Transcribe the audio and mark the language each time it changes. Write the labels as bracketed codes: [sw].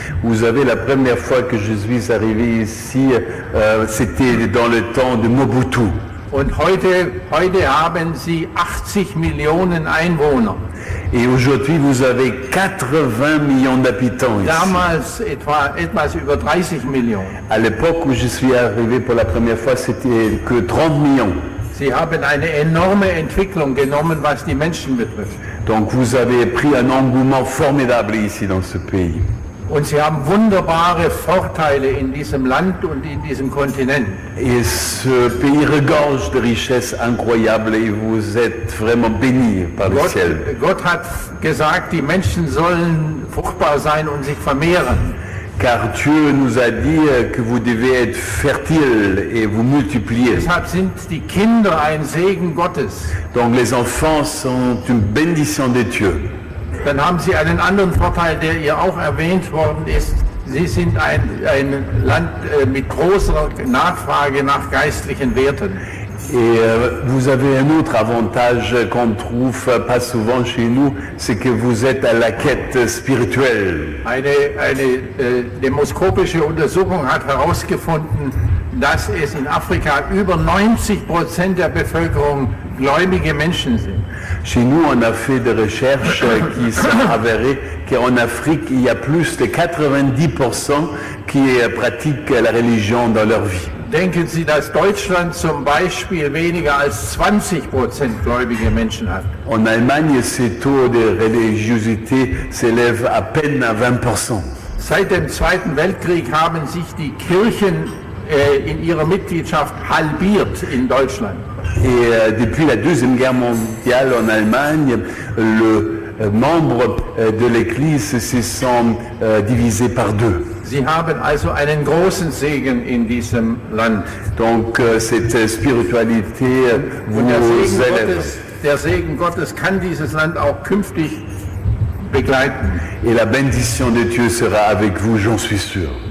[fr] Vous savez, la première fois que je suis arrivé ici, c'était dans le temps de Mobutu. [de] Und heute haben sie 80 Millionen Einwohner. [fr] Et aujourd'hui, vous avez 80 millions d'habitants ici. [de] Damals etwas über 30 Millionen. [fr] À l'époque où je suis arrivé pour la première fois, c'était que 30 millions. [de] Sie haben eine enorme Entwicklung genommen, was die Menschen betrifft. [fr] Donc vous avez pris un engouement formidable ici dans ce pays. [de] Und sie haben wunderbare Vorteile in diesem Land und in diesem Kontinent. [fr] Et ce pays regorge de richesses incroyables et vous êtes vraiment bénis par le ciel. [de] Gott hat gesagt, die Menschen sollen fruchtbar sein und sich vermehren. [fr] Car Dieu nous a dit que vous devez être fertile et vous multiplier. [de] Deshalb sind die Kinder ein Segen Gottes. [fr] Donc les enfants sont une bénédiction de Dieu. [de] Dann haben sie einen anderen Vorteil, der hier auch erwähnt worden ist. Sie sind ein Land mit großer Nachfrage nach geistlichen Werten. [fr] Et vous avez un autre avantage qu'on trouve pas souvent chez nous, c'est que vous êtes à la quête spirituelle. [de] Eine demoskopische Untersuchung hat herausgefunden, dass es in Afrika über 90% der Bevölkerung gläubige Menschen sind. [fr] Chez nous, on a fait des recherches qui sont avérées qu'en Afrique, il y a plus de 90% qui pratiquent la religion dans leur vie. [de] Denken Sie, dass Deutschland zum Beispiel weniger als 20% gläubige Menschen hat? [fr] En Allemagne, ces taux de religiosité s'élèvent à peine à 20%. [de] Seit dem Zweiten Weltkrieg haben sich die Kirchen in ihrer Mitgliedschaft halbiert in Deutschland. [fr] Et depuis la Deuxième Guerre mondiale en Allemagne, le membre de l'Église se sont divisés par 2. [de] Sie haben also einen großen Segen in diesem Land. [fr] Donc cette spiritualité vous élève. [de] Der Segen Gottes kann dieses Land auch künftig begleiten. [fr] Et la bénédiction de Dieu sera avec vous, j'en suis sûr.